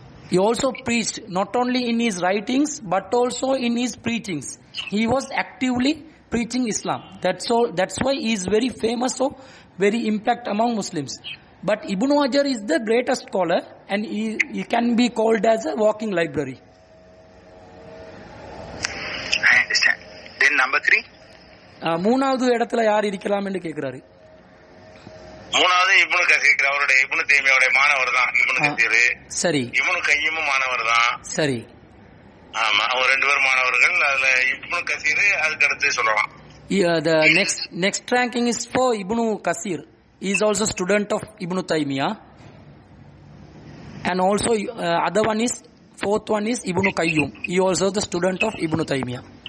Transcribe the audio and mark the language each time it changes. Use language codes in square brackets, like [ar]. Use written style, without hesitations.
[en] He also preached not only in his writings but also in his preachings. He was actively preaching Islam. That's why he is very famous or very impact among Muslims. But Ibn Hajar is the greatest scholar and he can be called as a walking library. I understand. Then number 3. [ta] மூணாவது இடத்துல யார் இருக்கலாம் என்று கேட்கிறாரு. மூணாவது இப்னு கசீர், அவருடைய இப்னு தய்மியாவுடைய மாணவர் தான் இப்னு கசீர். சரி. இப்னு கையும் மாணவர் தான். சரி. ஆமா, அவர் 2 பேரும் மாணவர்கள். அதுல இப்னு கசீர் அதுக்கு அடுத்து சொல்லலாம். [en] The next ranking is for Ibn Kasir. He is also student of Ibn Taymiyyah. And also other one is, fourth one is Ibn Qayyum. He also the student of Ibn Taymiyyah.